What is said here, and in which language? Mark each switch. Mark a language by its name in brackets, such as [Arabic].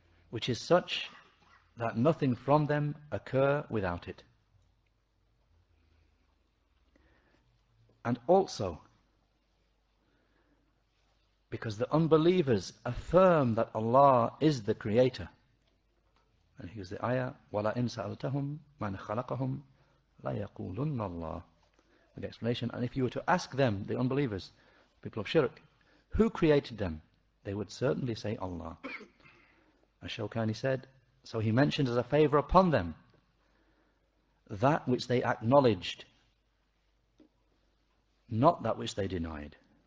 [English] which is such that nothing from them occur without it. And also, because the unbelievers affirm that Allah is the Creator. [Arabic] And here's the ayah, وَلَئِن سَأَلْتَهُمْ مَنْ خَلَقَهُمْ لَيَقُولُنَّ اللَّهُ. [English] With the explanation, and if you were to ask them, the unbelievers, people of shirk, who created them, they would certainly say Allah. As Shawkani said, so he mentioned as a favor upon them that which they acknowledged, not that which they denied.